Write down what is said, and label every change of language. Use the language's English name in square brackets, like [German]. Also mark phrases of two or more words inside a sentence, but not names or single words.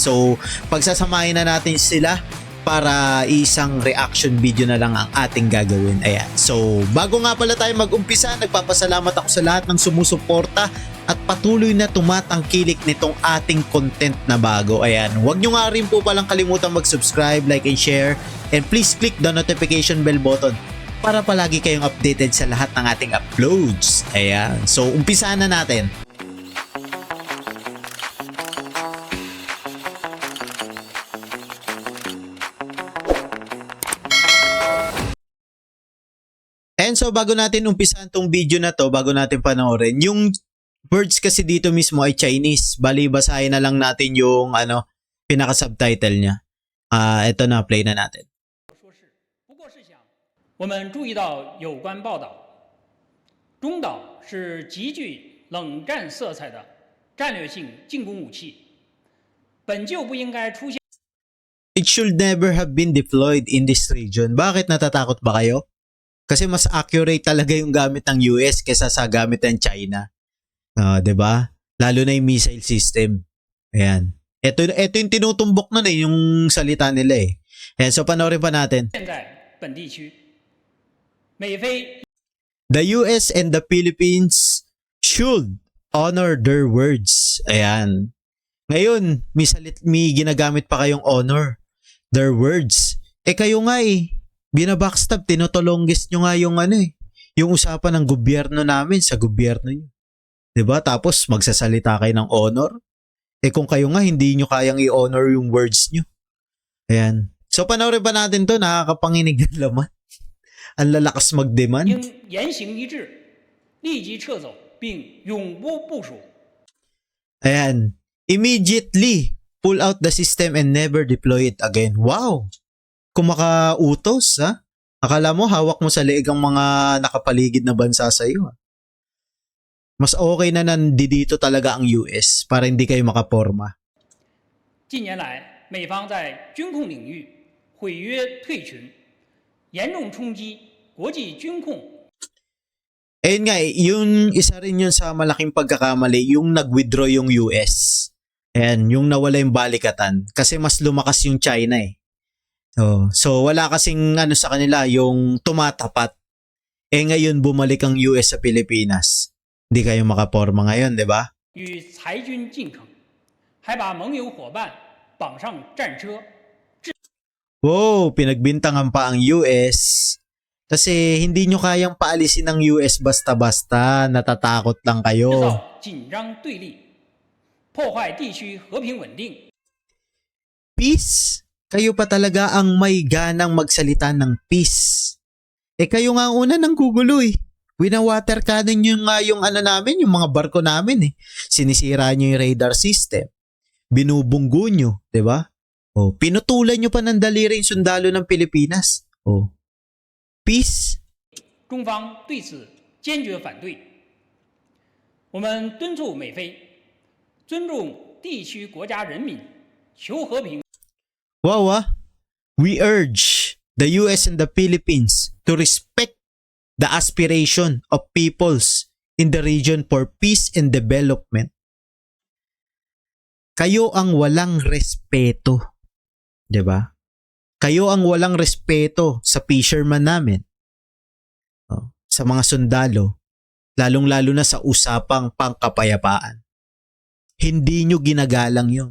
[Filipino] So pagsasamahin na natin sila para isang reaction video na lang ang ating gagawin. Ayan. So bago nga pala tayo mag-umpisa, nagpapasalamat ako sa lahat ng sumusuporta at patuloy na tumatangkilik nitong ating content na bago. Ayan. Huwag nyo nga rin po palang kalimutan mag-subscribe, [English] like and share, and please click the notification bell button [Filipino] para palagi kayong updated sa lahat ng ating uploads. Ayan. So umpisahan na natin. And so bago natin umpisahan tong video na to, bago natin panoorin, yung words kasi dito mismo ay Chinese. Bali basahin na lang natin yung pinaka-subtitle niya. Ito na, play na natin. [Chinese] 我们注意到有关报道，中导是极具冷战色彩的战略性进攻武器，本就不应该出现。 [English] It should never have been deployed in this region. [Filipino] Bakit natatakot ba kayo? Kasi mas accurate talaga yung gamit ng US kaysa sa gamit ng China. 'Di ba? Lalo na yung [English] missile system. [Filipino] Ayan. Ito yung tinutumbok nun yung salita nila eh. Ayan, so panoorin pa natin. [Chinese] 现在本地区，美菲 [English] The US and the Philippines should honor their words. [Filipino] Ayan. Ngayon, may ginagamit pa kayong [English] honor their words. [Filipino] Kayo nga binabackstab, tinotolongges nyo nga yung yung usapan ng gobyerno namin sa gobyerno nyo. 'Di ba? Tapos magsasalita kayo ng honor. Kung kayo nga hindi nyo kayang i-honor yung words nyo. Ayan. So panoorin pa natin to, nakakapanginig ng laman. Ang lalakas mag-demand. [Chinese] 应言行一致，立即撤走并永不部署。 [Filipino] Ayan. [English] Immediately pull out the system and never deploy it again. [Filipino] Wow! Kung makautos, ha? Akala mo hawak mo sa leeg ang mga nakapaligid na bansa sa iyo. Mas okay na nandito talaga ang US para hindi kayo makaporma. [Chinese] 近年来，美方在军控领域毁约退群，严重冲击国际军控。 [Filipino] Ayun nga yung isa rin yun sa malaking pagkakamali, yung nag-withdraw yung US. Ayan, yung nawala yung balikatan. Kasi mas lumakas yung China eh. So wala kasing sa kanila yung tumatapat. Ngayon bumalik ang US sa Pilipinas. Hindi kayo makaporma ngayon, di ba? [Chinese] 与裁军进程，还把盟友伙伴绑上战车。 [Filipino] Wow, pinagbintangan pa ang US. Kasi hindi nyo kayang paalisin ng US basta-basta, natatakot lang [Chinese] 制 [Filipino] kayo. [Chinese] 造紧张对立，破坏地区和平稳定。 [Filipino] Peace? Kayo pa talaga ang may ganang magsalita ng peace. Kayo nga ang una ng gugulo eh. Winawater cannon nyo nga yung namin, yung mga barko namin eh. Sinisira nyo yung [English] radar system. [Filipino] Binubunggo nyo, di ba? Pinutulan nyo pa ng daliri yung sundalo ng Pilipinas. Peace? [Chinese] 中方对此坚决反对。我们敦促美菲尊重地区国家人民，求和平。 [English] Wow We urge the US and the Philippines to respect the aspiration of peoples in the region for peace and development. [Filipino] Kayo ang walang respeto. 'Di ba? Kayo ang walang respeto sa fisherman namin. Sa mga sundalo, lalong-lalo na sa usapang pangkapayapaan. Hindi nyo ginagalang 'yon.